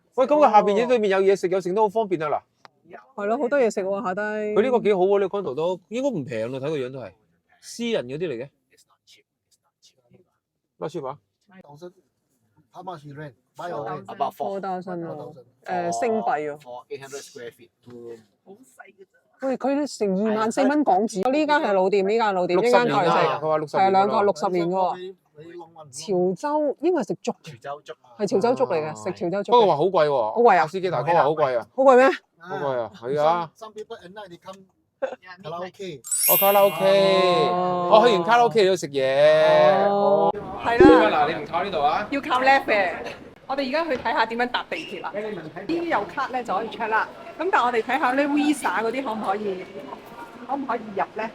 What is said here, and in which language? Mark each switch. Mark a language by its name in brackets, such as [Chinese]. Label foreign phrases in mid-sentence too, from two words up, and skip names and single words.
[Cantonese] 喂，咁佢下邊呢對面有嘢食，有剩都好方便啊嗱。係咯，好多嘢食喎下低。佢呢個幾好喎，呢個 condo 都應該唔平咯，睇個樣都係私人嗰啲嚟嘅。乜書話？ [English] How much you rent? Buy or rent? About [Cantonese] 4,000 喎， 4,000。星幣喎。 [English] For 800 square feet to [Cantonese] 好細嘅咋。喂，佢成24,000蚊港紙。呢間係老店，呢間老店，呢間 60年台啊，食佢話60 係啊，年㗎啦。兩個60年嘅喎。潮州應該係食粥嘅，潮州粥係潮州粥嚟嘅，食潮州粥嘅。不過話好貴喎，好貴啊司機大哥話好貴啊，好貴咩？好貴啊，係啊。 [English] Some people at night they come karaoke。 [Cantonese] 我卡拉 OK，我去完卡拉 OK 都食嘢。哦，係嗱，啦，你唔靠呢度啊？要靠 left 嘅。我哋而家去睇下點樣搭地鐵啦。呢啲有卡咧就可以 check 啦。咁但係我哋睇下咧 Visa 嗰啲可唔可以入咧？